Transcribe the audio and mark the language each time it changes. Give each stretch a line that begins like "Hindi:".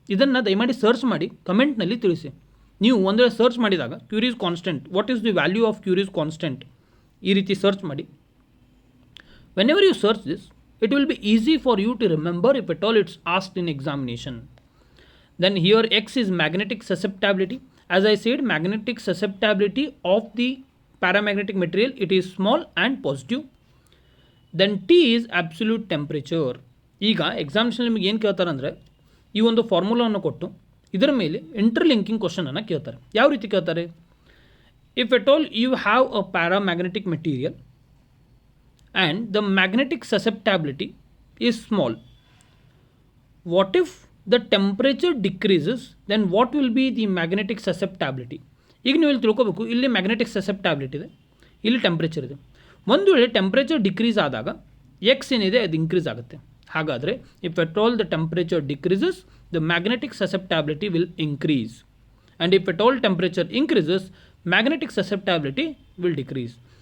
Kannada: ಇದನ್ನು ದಯಮಾಡಿ ಸರ್ಚ್ ಮಾಡಿ ಕಮೆಂಟ್ನಲ್ಲಿ ತಿಳಿಸಿ. ನೀವು ಒಂದು ವೇಳೆ ಸರ್ಚ್ ಮಾಡಿದಾಗ ಕ್ಯೂರೀಸ್ constant,
English: what is the value of Curie's constant,
Kannada: ಈ ರೀತಿ ಸರ್ಚ್ ಮಾಡಿ.
English: Whenever you search this, it will be easy for you to remember if at all it's asked in examination. Then here X is magnetic susceptibility. As I said, magnetic susceptibility of the paramagnetic material, it is small and positive. Then T is absolute temperature.
Kannada: ಈಗ examination ನಿಮಗೆ ಏನು ಕೇಳ್ತಾರೆ ಅಂದರೆ, ಈ ಒಂದು ಫಾರ್ಮುಲಾವನ್ನು ಕೊಟ್ಟು ಇದರ ಮೇಲೆ ಇಂಟರ್ಲಿಂಕಿಂಗ್ ಕ್ವಶನನ್ನು ಕೇಳ್ತಾರೆ. ಯಾವ ರೀತಿ ಕೇಳ್ತಾರೆ?
English: If at all you have a paramagnetic material and the magnetic susceptibility is small, what if the temperature decreases, then what will be the magnetic susceptibility?
Kannada: ಈಗ ನೀವು ಇಲ್ಲಿ ತಿಳ್ಕೋಬೇಕು, ಇಲ್ಲಿ ಮ್ಯಾಗ್ನೆಟಿಕ್ ಸಸೆಪ್ಟಬಿಲಿಟಿ ಇದೆ, ಇಲ್ಲಿ ಟೆಂಪ್ರೇಚರ್ ಇದೆ. ಒಂದು ವೇಳೆ ಟೆಂಪ್ರೇಚರ್ ಡಿಕ್ರೀಸ್ ಆದಾಗ ಎಕ್ಸ್ ಏನಿದೆ ಅದು ಇನ್ಕ್ರೀಸ್ ಆಗುತ್ತೆ. ಹಾಗಾದರೆ
English: If at all the temperature decreases, the magnetic susceptibility will increase, and if at all temperature increases, magnetic susceptibility will decrease.